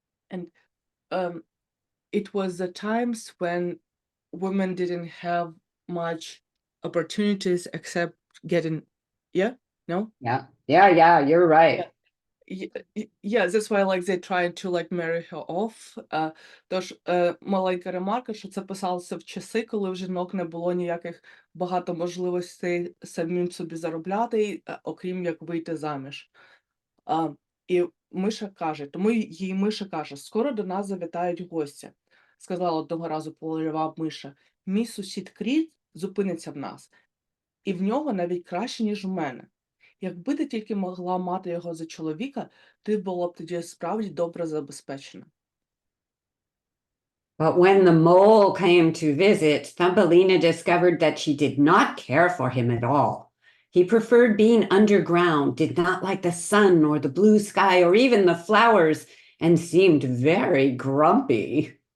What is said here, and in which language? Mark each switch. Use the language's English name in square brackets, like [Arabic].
[English] And it was the times when women didn't have much opportunities except getting, yeah? No? Yeah, you're right. Yeah, that's why like they tried to like marry her off. [Ukrainian] Тож маленька ремарка, що це писалося в часи, коли в жінок не було ніяких багато можливостей самим собі заробляти, окрім як вийти заміж. І миша каже, тому їй миша каже: скоро до нас завітають гості. Сказала одного разу польова миша: мій сусід Кріт зупиниться в нас, і в нього навіть краще, ніж у мене. Якби ти тільки могла мати його за чоловіка, ти була б тоді справді добре забезпечена. [English] But when the mole came to visit, Thumbelina discovered that she did not care for him at all. He preferred being underground, did not like the sun or the blue sky or even the flowers, and seemed very grumpy.